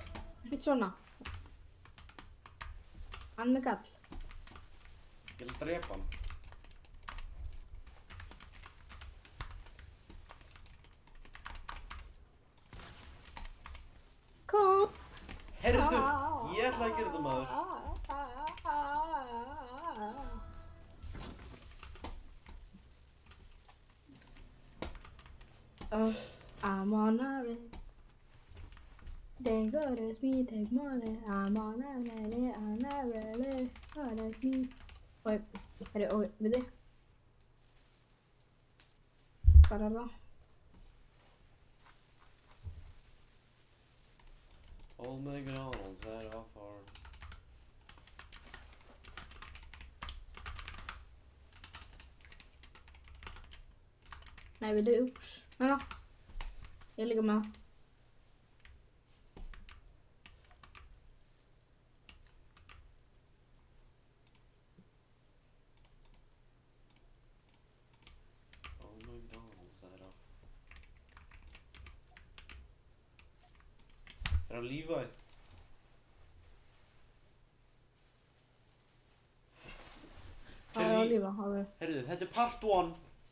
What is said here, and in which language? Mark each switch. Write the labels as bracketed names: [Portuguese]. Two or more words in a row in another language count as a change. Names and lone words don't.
[Icelandic] ekkert svona. Hann með gall. Ég vil drepa hann. Kom. Heyrðu, ég ætla að gera þetta maður. [English] I'm on a roll. They go to me, take money. I'm on a roll, on a roll. On a me. [Icelandic] Oj, oj, veitu. Hvað er það? [English] Old McDonald's had a farm. [Icelandic] Nei, veitu, ups. Hérna. Ég er líka með það. [English] Old McDonald's had a... [Icelandic] Er hann lífæð? Það er að lífa, það er. Heyrðu, þetta er part 1.